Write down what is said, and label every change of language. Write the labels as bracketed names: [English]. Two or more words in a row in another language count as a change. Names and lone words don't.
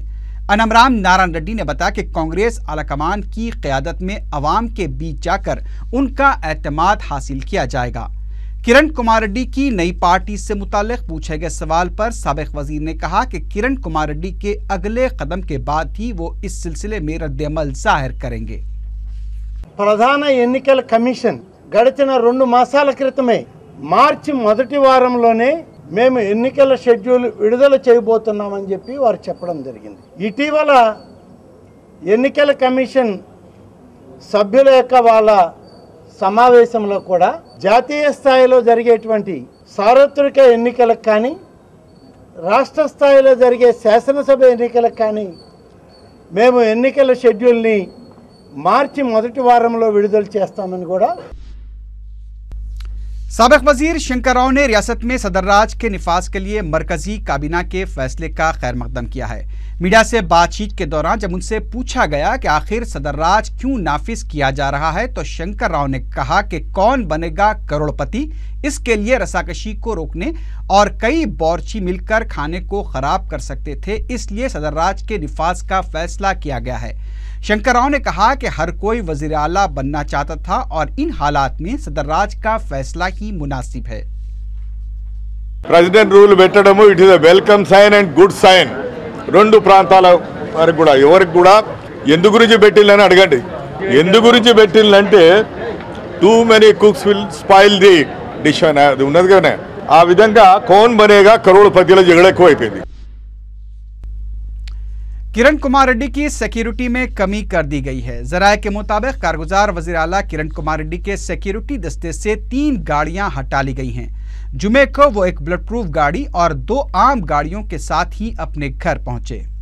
[Urdu] انمرام نارائن ریڈی نے بتایا کہ کانگریس اعلیٰ کمان کی قیادت میں عوام کے بیچ جاکر ان کا اعتماد حاصل کیا جائے گا. کرن کمار ریڈی کی نئی پارٹی سے متعلق پوچھے گئے سوال پر سابق وزیر نے کہا کہ کرن کمار ریڈی کے اگلے قدم کے بعد ہی وہ اس سلسلے میں ردعمل ظاہر کریں گے. [Telugu] प्रधान ఎన్నికల కమిషన్ గడిచిన 2 మాసాల క్రితమే మార్చి మొదటి వారంలోనే మేము ఎన్నికల షెడ్యూల్ విడుదల చేయబోతున్నామని చెప్పి వారు చెప్పడం జరిగింది. ఇటీవల ఎన్నికల కమిషన్ సభ్యుల యొక్క వాళ్ళ సమావేశంలో కూడా జాతీయ స్థాయిలో జరిగేటువంటి సార్వత్రిక ఎన్నికలకు కానీ రాష్ట్ర స్థాయిలో జరిగే శాసనసభ ఎన్నికలకు కానీ మేము ఎన్నికల షెడ్యూల్ని మార్చి మొదటి వారంలో విడుదల చేస్తామని కూడా. [Urdu] سابق وزیر شنکر راؤ نے ریاست میں صدر راج کے نفاذ کے لیے مرکزی کابینہ کے فیصلے کا خیر مقدم کیا ہے. میڈیا سے بات چیت کے دوران جب ان سے پوچھا گیا کہ آخر صدر راج کیوں نافذ کیا جا رہا ہے تو شنکر راؤ نے کہا کہ کون بنے گا کروڑپتی، اس کے لیے رسہ کشی کو روکنے اور کئی باورچی مل کر کھانے کو خراب کر سکتے تھے، اس لیے صدر راج کے نفاذ کا فیصلہ کیا گیا ہے. شنکر راؤ نے کہا کہ ہر کوئی وزیر اعلیٰ بننا چاہتا تھا اور ان حالات میں صدر راج کا فیصلہ ہی مناسب ہے. [English] President rule పెట్టడము it is a welcome sign and good sign. [Telugu] రెండు ప్రాంతాల వారికి కూడా ఎవరికి కూడా ఎందు గురించి పెట్టిల్లని అడగండి. ఎందు గురించి పెట్టిల్లంటే [English] too many cooks will spoil the dish [Telugu] అని అది ఉన్నది కానీ ఆ విధంగా కౌన్ బనేగా కరోड़पतिల జగడ ఎక్కువైపోయింది. [Urdu] کرن کمار ریڈی کی سکیورٹی میں کمی کر دی گئی ہے. ذرائع کے مطابق کارگزار وزیر اعلیٰ کرن کمار ریڈی کے سکیورٹی دستے سے 3 گاڑیاں ہٹا لی گئی ہیں. جمعے کو وہ ایک بلٹ پروف گاڑی اور 2 عام گاڑیوں کے ساتھ ہی اپنے گھر پہنچے.